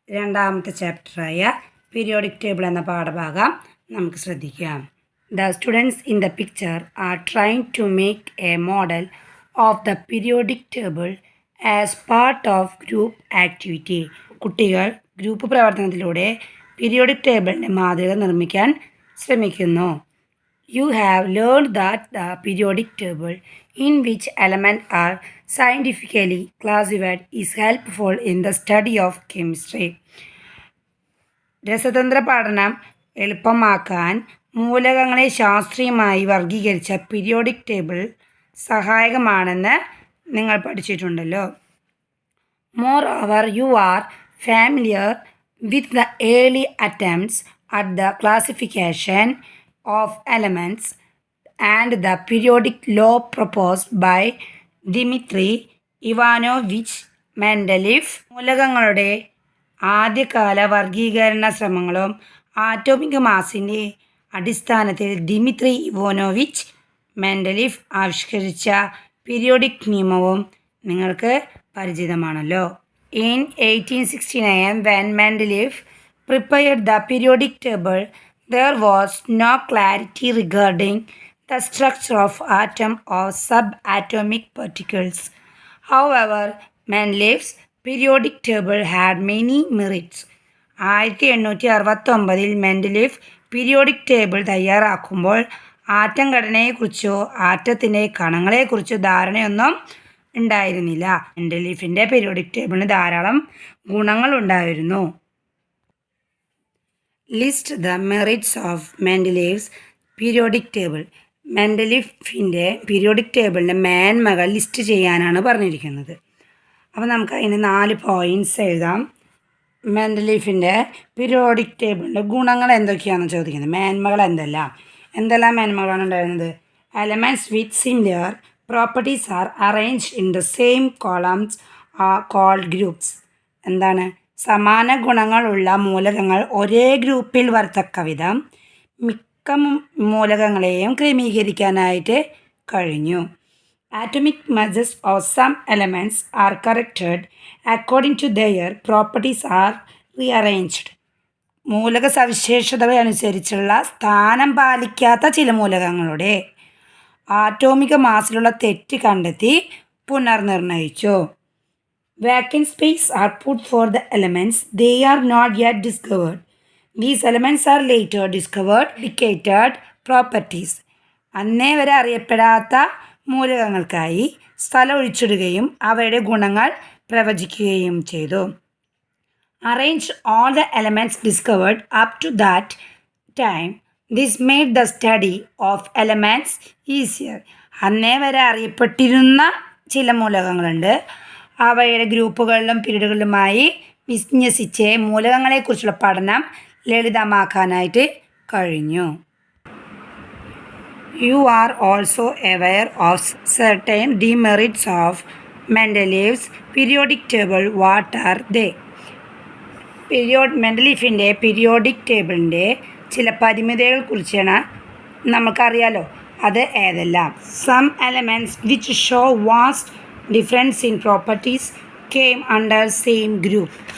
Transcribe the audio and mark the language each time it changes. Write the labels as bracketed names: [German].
[Malayalam] രണ്ടാമത്തെ ചാപ്റ്ററായ periodic table എന്ന പാഠഭാഗം നമുക്ക് ശ്രദ്ധിക്കാം. [English] The students in the picture are trying to make a model of the periodic table as part of group activity. [Malayalam] കുട്ടികൾ group പ്രവർത്തനത്തിലൂടെ periodic ടേബിളിൻ്റെ മാതൃക നിർമ്മിക്കാൻ ശ്രമിക്കുന്നു. [English] You have learned that the periodic table in which elements are scientifically classified is helpful in the study of chemistry. [Malayalam] രസതന്ത്ര പഠനം എളുപ്പമാക്കാൻ മൂലകങ്ങളെ ശാസ്ത്രീയമായി വർഗീകരിച്ച periodic table സഹായകമാണെന്ന് നിങ്ങൾ പഠിച്ചിട്ടുണ്ടല്ലോ. [English] Moreover, you are familiar with the early attempts at the classification of elements and the periodic law proposed by Dmitry Ivanovich Mendeleev. [Malayalam] മൂലകങ്ങളുടെ ആദ്യകാല വർഗീകരണ ശ്രമങ്ങളും atomic മാസിൻ്റെ അടിസ്ഥാനത്തിൽ Dmitri Ivanovich Mendeleev ആവിഷ്കരിച്ച periodic നിയമവും നിങ്ങൾക്ക് പരിചിതമാണല്ലോ. [English] In 1869, when Mendeleev prepared the periodic table, there was no clarity regarding the structure of atom or subatomic particles. However, Mendeleev's periodic table had many merits. [Malayalam] 1869 Mendeleev periodic table തയ്യാറാക്കുമ്പോൾ atom ഘടനയെക്കുറിച്ചോ ആറ്റത്തിൻ്റെ കണങ്ങളെക്കുറിച്ചോ ധാരണയൊന്നും ഉണ്ടായിരുന്നില്ല. മെൻഡലീഫിൻ്റെ periodic ടേബിളിന് ധാരാളം ഗുണങ്ങളുണ്ടായിരുന്നു. [English] List the merits of Mendeleev's periodic table. [Malayalam] മെൻഡലീഫിൻ്റെ periodic ടേബിളിൻ്റെ മേന്മകൾ list ചെയ്യാനാണ് പറഞ്ഞിരിക്കുന്നത്. അപ്പോൾ നമുക്ക് അതിന് 4 points എഴുതാം. മെൻഡലീഫിൻ്റെ പീരിയോഡിക് ടേബിളിൻ്റെ ഗുണങ്ങൾ എന്തൊക്കെയാണെന്ന് ചോദിക്കുന്നത്. മേന്മകൾ എന്തെല്ലാം മേന്മകളാണ് ഉണ്ടായിരുന്നത്? [English] Elements with similar properties are arranged in the same columns are called groups. [Malayalam] എന്താണ്? സമാന ഗുണങ്ങളുള്ള മൂലകങ്ങൾ ഒരേ ഗ്രൂപ്പിൽ വരത്തക്ക വിധം മിക്ക മൂലകങ്ങളെയും ക്രമീകരിക്കാനായിട്ട് കഴിഞ്ഞു. [English] Atomic masses of some elements are corrected according to their properties are rearranged. [Malayalam] മൂലക സവിശേഷതകളനുസരിച്ചുള്ള സ്ഥാനം പാലിക്കാത്ത ചില മൂലകങ്ങളുടെ ആറ്റോമിക മാസിലുള്ള തെറ്റ് കണ്ടെത്തി പുനർനിർണയിച്ചു. [English] Vacant space are put for the elements they are not yet discovered. These elements are later discovered indicated properties. [Malayalam] അന്നേ വരെ അറിയപ്പെടാത്ത മൂലകങ്ങൾക്കായി സ്ഥലം ഒഴിച്ചിടുകയും അവയുടെ ഗുണങ്ങൾ പ്രവചിക്കുകയും ചെയ്തു. [English] Arrange all the elements discovered up to that time. This made the study of elements easier. [Malayalam] അന്നേ വരെ അറിയപ്പെട്ടിരുന്ന ചില മൂലകങ്ങളുണ്ട്. അവയുടെ ഗ്രൂപ്പുകളിലും പീരീഡുകളിലുമായി വിന്യസിച്ച് മൂലകങ്ങളെക്കുറിച്ചുള്ള പഠനം ലളിതമാക്കാനായിട്ട് കഴിഞ്ഞു. [English] You are also aware of certain demerits of Mendeleev's periodic table. What are they? [Malayalam] മെൻഡലീഫിൻ്റെ periodic ടേബിളിൻ്റെ ചില പരിമിതികളെക്കുറിച്ചാണ് നമുക്കറിയാലോ. അത് ഏതെല്ലാം? [English] Some elements which show vast difference in properties came under same group.